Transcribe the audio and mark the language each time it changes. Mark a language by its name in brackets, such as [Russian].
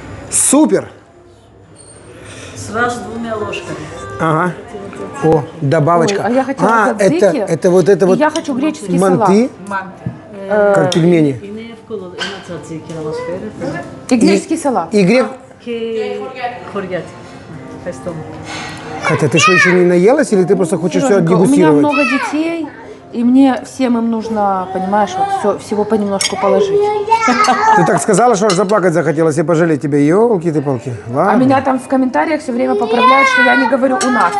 [Russian] Супер. Сразу 2 ложками. Ага. О, добавочка. Ой, а я хотела тzatziki, это вот это и вот я хочу греческий манты, как пельмени. [Greek] Είναι εύκολο ένα τσατσίκι να μας φέρετε. [Russian] И греческий салат. И грек... [Greek] Και χωριάτι. Ευχαριστώ. [Russian] Катя, ты что, еще не наелась или ты просто хочешь все Серёженька, у меня дегустировать? много детей, и мне всем им нужно, понимаешь, вот всего понемножку положить. Ты так сказала, что аж заплакать захотелось и пожалеть тебя. Ёлки ты палки. Ладно. А меня там в комментариях все время поправляют, что я не говорю у нас.